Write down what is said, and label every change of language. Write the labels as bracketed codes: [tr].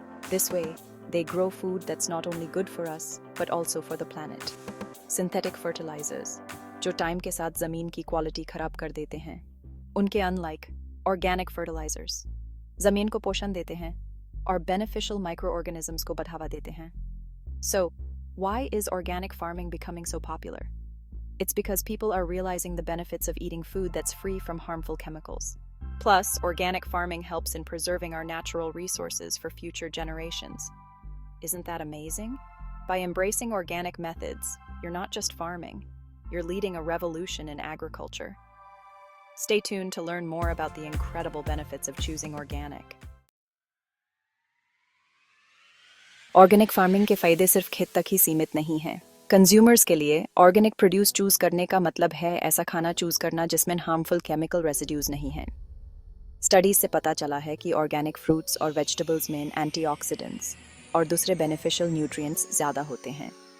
[en] This way they grow food that's not only good for us but also for the planet. [hi] Synthetic fertilisers जो time के साथ ज़मीन की quality खराब कर देते हैं, उनके अनलाइक ऑर्गेनिक फर्टिलाइजर्स ज़मीन को पोषण देते हैं और beneficial microorganisms को बढ़ावा देते हैं। [en] So, why is organic farming becoming so popular? It's because people are realizing the benefits of eating food that's free from harmful chemicals. Plus, organic farming helps in preserving our natural resources for future generations. Isn't that amazing? By embracing organic methods, you're not just farming, you're leading a revolution in agriculture. Stay tuned to learn more about the incredible benefits of choosing organic. [hi] Organic farming के फायदे सिर्फ खेत तक ही सीमित नहीं हैं। Consumers के लिए ऑर्गेनिक प्रोड्यूस चूज करने का मतलब है ऐसा खाना चूज करना जिसमें हार्मफुल केमिकल रेसिड्यूज नहीं हैं। स्टडीज से पता चला है कि ऑर्गेनिक फ्रूट्स और वेजिटेबल्स में एंटीऑक्सीडेंट्स और दूसरे बेनिफिशियल न्यूट्रिएंट्स ज़्यादा होते हैं।